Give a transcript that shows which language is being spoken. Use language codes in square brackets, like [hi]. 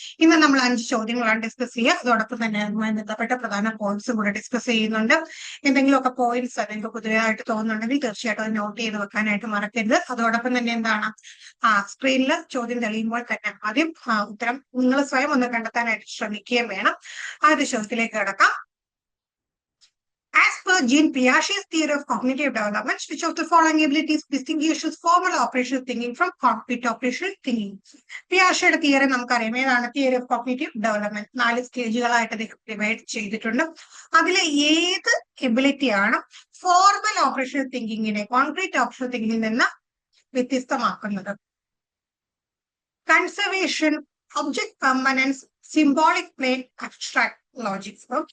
[ml] ഇന്ന് നമ്മൾ 5 ചോദ്യങ്ങളാണ് ഡിസ്കസ് ചെയ്യുക. അതോടൊപ്പം തന്നെ അതുമായി ബന്ധപ്പെട്ട പ്രധാന പോയിന്റ്സും കൂടെ ഡിസ്കസ് ചെയ്യുന്നുണ്ട്. എന്തെങ്കിലുമൊക്കെ പോയിന്റ്സ് നിങ്ങൾക്ക് പുതിയതായിട്ട് തോന്നുന്നുണ്ടെങ്കിൽ തീർച്ചയായിട്ടും അത് നോട്ട് ചെയ്ത് വെക്കാനായിട്ട് മറക്കരുത്. അതോടൊപ്പം തന്നെ എന്താണ് സ്ക്രീനിൽ ചോദ്യം തെളിയുമ്പോൾ തന്നെ ആദ്യം ഉത്തരം നിങ്ങൾ സ്വയം ഒന്ന് കണ്ടെത്താനായിട്ട് ശ്രമിക്കുകയും വേണം. ആദ്യ ചോദ്യത്തിലേക്ക് കിടക്കാം. [en] As per Jean Piaget's theory of cognitive development, which of the following abilities distinguishes formal operational thinking from concrete operational thinking? [ml] പിയാഷയുടെ theory നമുക്കറിയാം. ഏതാണ് theory of cognitive development? 4 സ്റ്റേജുകളായിട്ട് divide ചെയ്തിട്ടുണ്ട്. അതിലെ ഏത് എബിലിറ്റിയാണ് ഫോർമൽ ഓപ്പറേഷണൽ തിങ്കിങ്ങിനെ കോൺക്രീറ്റ് ഓപ്പറേഷണൽ തിങ്കിങ്ങിൽ നിന്ന് വ്യത്യസ്തമാക്കുന്നത്? Conservation, object permanence, symbolic plain, abstract Logix.